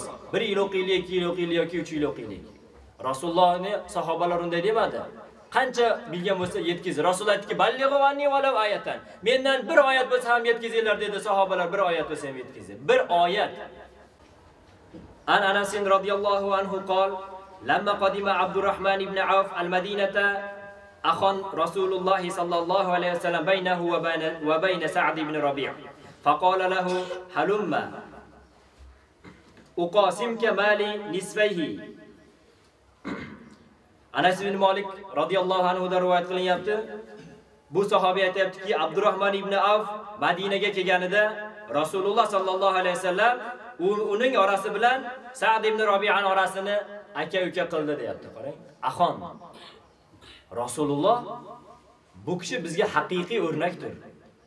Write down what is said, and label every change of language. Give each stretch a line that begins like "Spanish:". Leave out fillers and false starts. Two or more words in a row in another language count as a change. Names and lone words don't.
Uzbek: 1 yil o'qiylik, 2 yil o'qiylik yoki 3 yil o'qiylik. Rasulullohning sahobalar unday demadi. Qancha bilgan bo'lsa yetkazing. Rasul aytdiki,
Arabic: "بلغوا عني ولو آية."
Uzbek: Mendan bir oyat bo'lsa ham yetkazinglar dedi sahobalar. Bir oyat bo'lsa ham yetkazing. Bir oyat.
Arabic: عن أنس رضي الله عنه قال, "لما قدم عبد الرحمن بن عوف المدينة آخى رسول الله صلى الله عليه وسلم بينه وبين سعد بن الربيع'. فقال له هلم أقاسمك مالي نصفيه."
Uzbek: Anas ibn Malik
Arabic: رضي الله عنه
Uzbek: da rivoyat qilinyapti. Bu sahobiy aytayaptiki, Abdurrahman ibn Auf Madinaga kelganida Rasululloh
Arabic: صلى الله عليه وسلم
Uzbek: uning orasi bilan Sa'd ibn Rabi'an orasini aka-uka qildi deyapti. Qarang, axon. Rasululloh bu kishi bizga haqiqiy o'rnakdir.